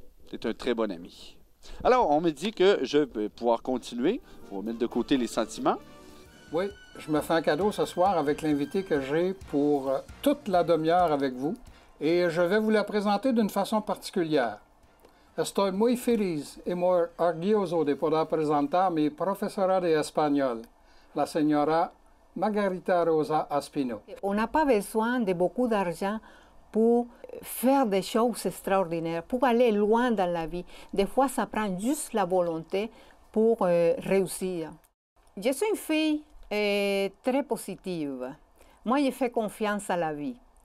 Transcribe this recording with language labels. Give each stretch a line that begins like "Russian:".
French: Tu es un très bon ami. Alors, on me dit que je vais pouvoir continuer. On va mettre de côté les sentiments. Oui, je me fais un cadeau ce soir avec l'invité que j'ai pour toute la demi-heure avec vous. Et je vais vous la présenter d'une façon particulière.
Spanish: Estoy muy feliz y muy orgulloso de poder presentar mi profesora de español, la señora Margarita Rosa Aspino.
French: On n'a pas besoin de beaucoup d'argent pour faire des choses extraordinaires, pour aller loin dans la vie. Des fois, ça prend juste la volonté pour réussir. Je suis une fille très positive. Moi, je fais confiance à la vie.